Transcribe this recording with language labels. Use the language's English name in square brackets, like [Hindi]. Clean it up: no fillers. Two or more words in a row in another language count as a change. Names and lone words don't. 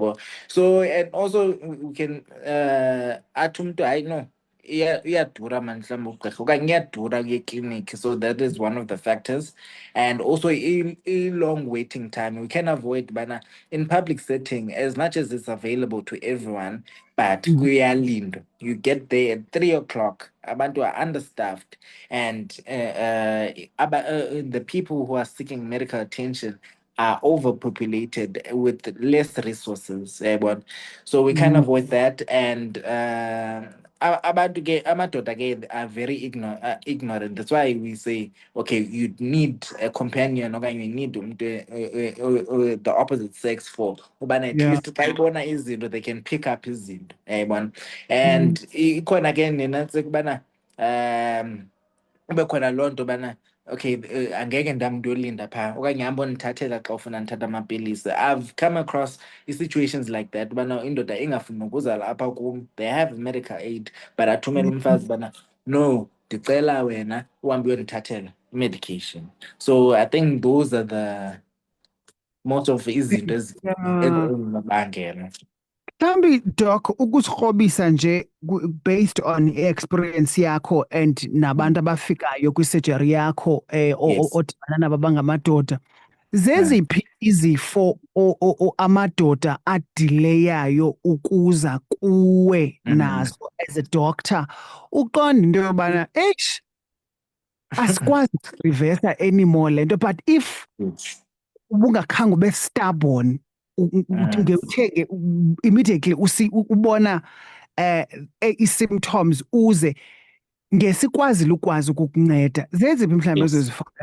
[English] So and also we can [Xhosa] athi umntu hayi no iyadura mani mhlawumbi ugqirha okanye iyadura kuye ekliniki, [English] so that is one of the factors. And also long waiting time we can avoid bana in public setting, as much as it's available to everyone, but kuyalindwa. You get there at 3 o'clock, abantu are understaffed, and the people who are seeking medical attention are overpopulated with less resources. So we can avoid that. And [Xhosa] abantu ke amadoda ke [English] are very ignorant. That's why we say, okay, you need a companion okanye you need the opposite sex for ubana at Yeah. least [Xhosa] xa ibona izinto [English] they can pick up izinto. [Xhosa] And ikhona ke nenantsi kubana kube khona loo nto bana okay, angeke ndamntu yolinda phaa okanye hamba undithathela xa ufuna ndithatha amapilisi. [English] I've come across situations like that [Xhosa] ubana indoda ingafuni nokuza lapha kum, [English] they have medical aid, but [Xhosa] athumele umfazi bana no, ndicela wena uhambe uyondithathela [English] medication. So I think those are the most of izinto Yeah. [Xhosa] ezibangela. Mhlambi doc ukusikrobisa nje [English] based on experience [Xhosa] yakho and nabantu abafikayo kwi-surgery yakho [English] Yes. [Xhosa] odibana nabo abangamadoda, zeziphi izifo amadoda adileyayo ukuza kuwe nazo [English] as a doctor [Xhosa] uqonda into yobana eish asikwazi reversa anymore le nto, [English] but if [Xhosa] ubungakhange ube stubborn ngeuthenge immediately ubona i-symptoms uze ngesikwazile ukwazi ukukunceda, zeziphi mhlawumbi ezo zifo?